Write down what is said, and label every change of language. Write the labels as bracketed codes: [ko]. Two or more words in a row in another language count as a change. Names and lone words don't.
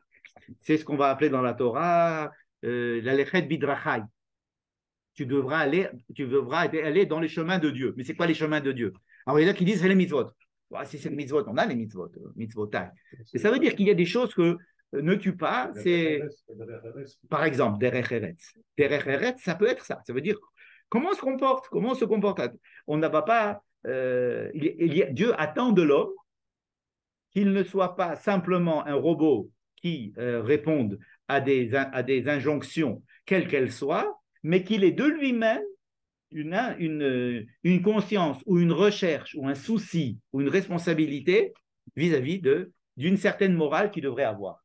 [fr] C'est ce qu'on va appeler dans la Torah la [he] ללכת בדרכי. [fr] Tu devras aller dans les chemins de Dieu. Mais c'est quoi les chemins de Dieu? Alors, il y en a qui disent c'est les mitzvot. Si c'est les mitzvot, on a les mitzvotai. Et ça veut dire qu'il y a des choses que ne tue pas. C'est, par exemple, [he] דרך ארץ. דרך ארץ, [fr] ça peut être ça. Ça veut dire comment on se comporte. On n'a pas. Dieu attend de l'homme qu'il ne soit pas simplement un robot qui réponde à des injonctions, quelles qu'elles soient, mais qu'il ait de lui-même une conscience ou une recherche ou un souci ou une responsabilité vis-à-vis d'une certaine morale qu'il devrait avoir.